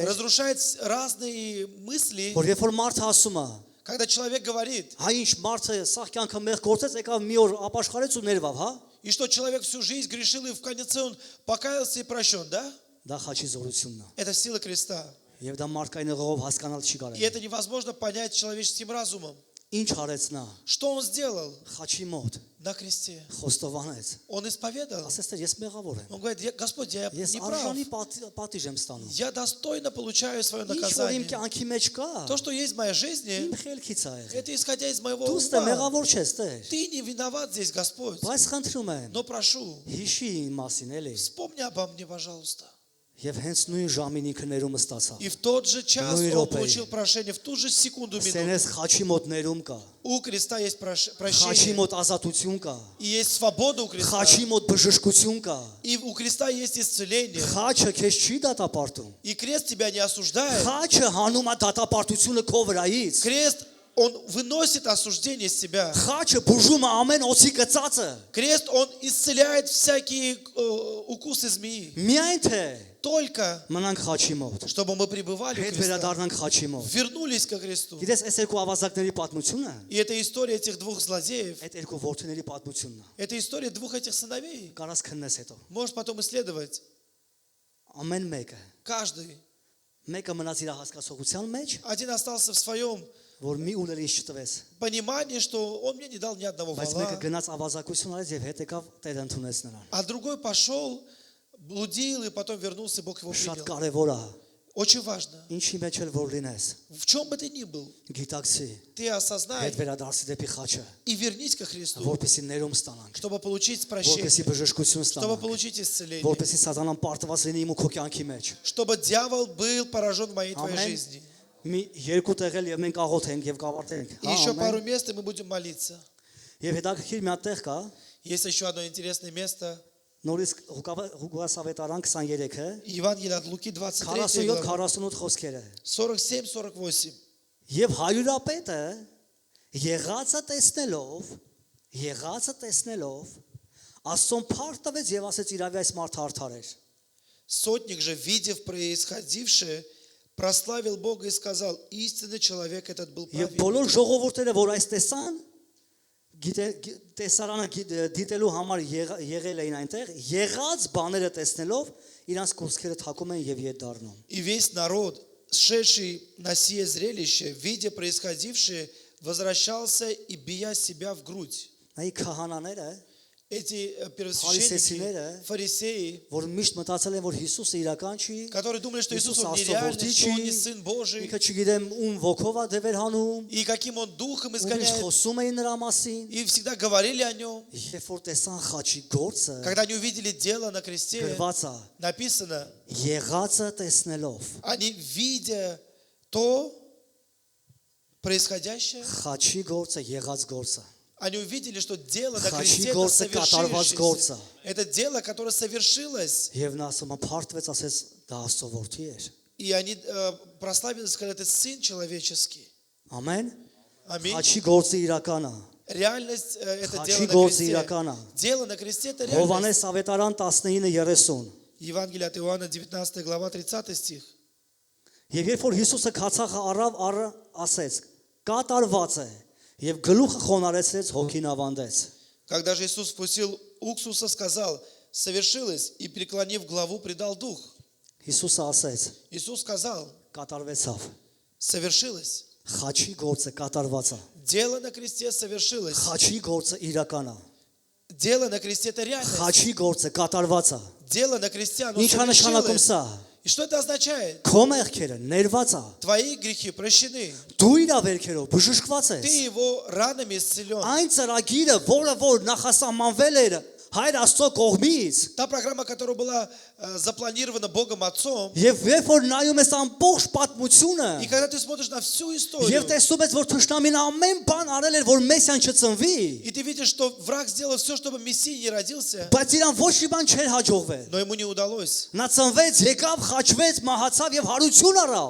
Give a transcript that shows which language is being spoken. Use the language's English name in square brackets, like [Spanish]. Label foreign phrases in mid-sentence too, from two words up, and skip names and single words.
[Russian] разрушает разные мысли, [Armenian] որ երբ որ մարդը ասում է, [Russian] когда человек говорит, [Armenian] հա ինչ մարդը սա կյանքը մեղ գործեց, եկավ մի օր ապաշխարեց ու ներվավ, հա։ [Russian] и что человек всю жизнь грешил, и в конце он покаялся и прощен, да? [Armenian] Դա խաչի զորությունն է։ [Russian] Это сила креста. [Armenian] Եվ դա մարդկային ղողով հասկանալ չի [Russian] И [Armenian] կարելի։ [Russian] это невозможно понять человеческим разумом. [Armenian] Ինչ արեց նա։ [Russian] Что он сделал [Armenian] Խաչի մոտ [Russian] на кресте? [Armenian] խոստովանեց։ [Russian] Он исповедал. [Armenian] Ասես թե ես մեղավոր եմ։ [Russian] Он говорит, Господь, я [Armenian] Ես [Russian] не прав. [Armenian] արժանի պատիժ եմ ստանում։ [Russian] Я достойно получаю свое [Armenian] Ինչ որ իմ [Russian] наказание. [Armenian] կյանքի մեջ կա, [Russian] То, что есть в моей жизни, [Armenian] իմ խելքից է եղել։ [Russian] это исходя из моего [Armenian] Դու ստե [Russian] ума. [Armenian] մեղավոր չես Տեր։ [Russian] Ты не виноват здесь, Господь. [Armenian] Բայց խնդրում եմ, [Russian] Но прошу, [Armenian] հիշի իմ մասին էլի։ [Russian] вспомни обо мне, пожалуйста. [Armenian] Եվ հենց նույն ժամին ինքը ներումը ստացավ։ [Russian] И в тот же час Ну и он ропей. получил прошение, в ту же секунду, минуту. [Armenian] Սենես խաչի մոտ ներում կա։ [Russian] У креста есть [Armenian] Խաչի [Russian] прощение. [Armenian] մոտ ազատություն կա։ [Russian] И есть свобода у креста. [Armenian] Խաչի մոտ բժշկություն կա։ [Russian] И у креста есть исцеление. [Armenian] Խաչը քեզ չի դատապարտում։ [Russian] И крест тебя не осуждает. [Armenian] Խաչը հանում է դատապարտությունը քո վրայից։ [Russian] Крест, он выносит осуждение с себя. [Armenian] Խաչը բուժում է ամեն օծի կծածը։ [Russian] Крест, он исцеляет всякие укусы змеи. [Armenian] Միայն թե [Russian] Только, [Armenian] մնանք խաչի մոտ։ [Russian] чтобы мы пребывали у [Armenian] Հետ [Russian] креста. [Armenian] վերադառնանք խաչի մոտ։ [Russian] Вернулись ко кресту. [Armenian] Գիտես, այս երկու ավազակների պատմությունը, [Russian] И это история этих двух злодеев. [Armenian] այդ երկու որդիների պատմությունն է։ [Russian] Это история двух этих сыновей. [Armenian] Կարաս քննես հետո։ [Russian] Можешь потом исследовать. [Armenian] Ամեն մեկը, [Russian] Каждый. [Armenian] մեկը մնաց իր հասկացողության մեջ, [Russian] Один остался в своем [Armenian] որ մի ուներ ինչ չտվեց, [Russian] понимании, что он мне не дал ни одного [Armenian] բայց մեկը [Russian] вала. [Armenian] գնաց ավազակություն արեց եւ հետ եկավ Տեր ընդունեց նրան։ [Russian] А другой пошел, блудил, и потом вернулся, Бог его [Armenian] Շատ [Russian] принял. [Armenian] կարևոր է, [Russian] Очень важно. [Armenian] ինչի մեջ էլ որ լինես, [Russian] В чем бы ты ни был, [Armenian] գիտակցի, [Russian] ты осознай [Armenian] հետ վերադարձի դեպի խաչը, [Russian] и вернись ко Христу, [Armenian] որպեսզի ներում ստանանք, [Russian] чтобы получить [Armenian] որպեսզի [Russian] прощение, [Armenian] բժշկություն [Russian] чтобы [Armenian] ստանանք, [Russian] получить исцеление, [Armenian] որպեսզի սատանան պարտված լինի իմ ու քո կյանքի մեջ։ [Russian] чтобы дьявол был поражен в моей твоей [Armenian] Ամեն [Russian] жизни. [Armenian] մի երկու տեղ էլ եւ մենք աղոթենք եւ կավարտենք։ [Russian] И еще пару мест, и мы будем молиться. [Armenian] Եվ հետաքրքիր մի հատ տեղ կա, [Russian] Есть еще одно интересное место. [Armenian] նորից Ղուկաս ավետարան 23-ը, [Russian] Евангелие от Луки, 23 47-48 глава, [Armenian] խոսքերը։ [Russian] 47-48. [Armenian] Եվ հայրապետը եղածը տեսնելով Աստծուն փառք տվեց եւ ասեց իրավի այս մարդը արդար էր։ [Russian] Сотник же, видев происходившее, прославил Бога и сказал, истинный человек этот был [Armenian] Եվ [Russian] праведник. [Armenian] բոլոր ժողովուրդները, որ այս տեսան, տեսարանը դիտելու համար եղել էին այնտեղ, եղած բաները տեսնելով իրանց կուրսքերը թակում են եւ ետ դառնում։ [Russian] И весь народ, шедший на сие зрелище, видя происходившее, возвращался и бия себя в грудь. [Armenian] Այ քահանաները, [Russian] Эти Фарисеи, первосвященники, фарисеи, [Armenian] որ միշտ մտածել են, որ Հիսուսը իրական չի, [Russian] которые думали, что Иисус Иисус он [Armenian] Աստծո [Russian] нереальный, [Armenian] որդի [Russian] что он [Armenian] չի, [Russian] не Сын Божий, [Armenian] ինքը չգիտեմ ում ոգով է դևեր հանում, [Russian] и каким он духом [Armenian] ուրիշ [Russian] изгоняет, [Armenian] խոսում էին նրա մասին, [Russian] и всегда говорили о нем. [Armenian] երբ որ տեսան խաչի գործը, [Russian] Когда они увидели дело на кресте, [Armenian] գրված է, [Russian] написано, [Armenian] եղածը տեսնելով, [Russian] они, видя то происходящее, [Armenian] խաչի գործը, եղած գործը, [Russian] они увидели, что дело на [Armenian] Խաչի [Russian] кресте это [Armenian] գործը, կատարված գործը։ [Russian] совершившееся. Это дело, которое совершилось. [Armenian] եւ նա ասում է փարթվեց, ասես դա Աստծո որդի էր։ [Russian] И они прославились, когда это Сын человеческий. [Armenian] Ամեն։ [Russian] Аминь. [Armenian] Խաչի գործը իրական է։ [Russian] Реальность это [Armenian] Խաչի [Russian] дело на [Armenian] գործը [Russian] кресте. [Armenian] իրական է։ [Russian] Дело на кресте это реальность. [Armenian] Հովանես ավետարան 19:30։ [Russian] Евангелие от Иоанна, 19 глава, 30 стих. [Armenian] Եվ երբ որ Հիսուսը քացախը առավ, ասեց. Կատարված է եւ գլուխը խոնարեցրեց, հոգին ավանդեց։ [Russian] Когда же Иисус вкусил уксуса, сказал, совершилось, и, преклонив главу, предал дух. [Armenian] Հիսուսը ասեց. [Russian] Иисус сказал, [Armenian] Կատարվեցավ։ [Russian] совершилось. [Armenian] Խաչի գործը կատարված է։ [Russian] Дело на кресте совершилось. [Armenian] Խաչի գործը իրական է։ [Russian] Дело на кресте это реальность. [Armenian] Խաչի գործը կատարված է։ [Russian] Дело на кресте оно [Armenian] Ինչ է նշանակում [Russian] совершилось. [Armenian] սա։ [Russian] И что это означает? [Armenian] Քո մեղքերը ներված է։ [Russian] Твои грехи прощены. [Armenian] Դու իր ավերքերով բժշկված ես։ [Russian] Ты его ранами исцелен. [Armenian] Այն ծրագիրը, որ նախասահմանվել էր Հայր Աստծո կողմից, [Russian] Та программа, которая была запланирована Богом Отцом, [Armenian] եւ երբ որ նայում ես ամբողջ պատմությունը, [Russian] и когда ты смотришь на всю [Armenian] եւ [Russian] историю, [Armenian] տեսնում ես, որ Թշնամին ամեն բան արել էր, որ Մեսիան չծնվի, [Russian] и ты видишь, что враг сделал все, чтобы Мессия не родился, [Armenian] բայց իրան ոչ մի բան չէր հաջողվել։ [Russian] но ему не удалось. [Armenian] Նա ծնվեց, եկավ, խաչվեց, մահացավ եւ հարություն առավ։